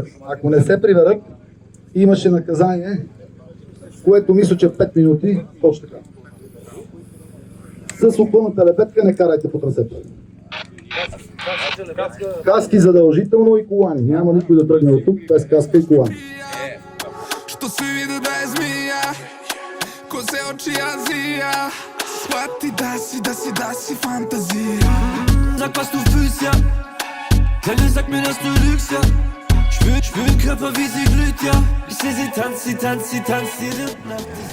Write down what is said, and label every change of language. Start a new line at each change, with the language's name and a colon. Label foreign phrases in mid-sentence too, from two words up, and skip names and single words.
Bulgarian: Ако не се приберат, имаше наказание, което мисля, че 5 минути, точно така. С опълната лебедка не карайте по трасето. Каски задължително и колани. Няма никой да тръгне от тук без каска и колани.
Serbian: Što svi vide da je zmija, ko se oči Azija, shvati da si fantazija.
German: Sag, was du fühlst, ja. Kleine, sag mir, dass du lügst, ja. Spür den Körper, wie sie glüht, ja. Ich seh sie tanzt jede Nacht.